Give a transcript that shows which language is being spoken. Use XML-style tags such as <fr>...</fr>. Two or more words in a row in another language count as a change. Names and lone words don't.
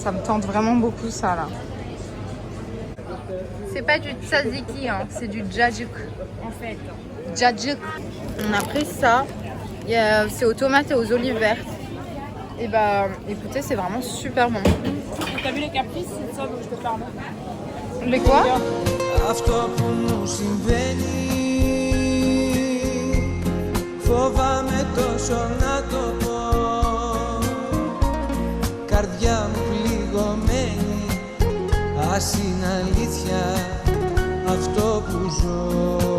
<fr>Ça me tente vraiment beaucoup ça là. C'est pas du tzatziki, hein, c'est du djajuk. En fait. Djajuk. On a pris ça. C'est aux tomates et aux olives vertes. Et bah écoutez, c'est vraiment super bon. T'as vu les caprices, c'est de ça dont je te parle. Les quoi?</fr> <el>Αυτό που μου συμβαίνει φοβάμαι τόσο να το πω. Καρδιά μου πληγωμένη, ας είναι αλήθεια αυτό που ζω.</el>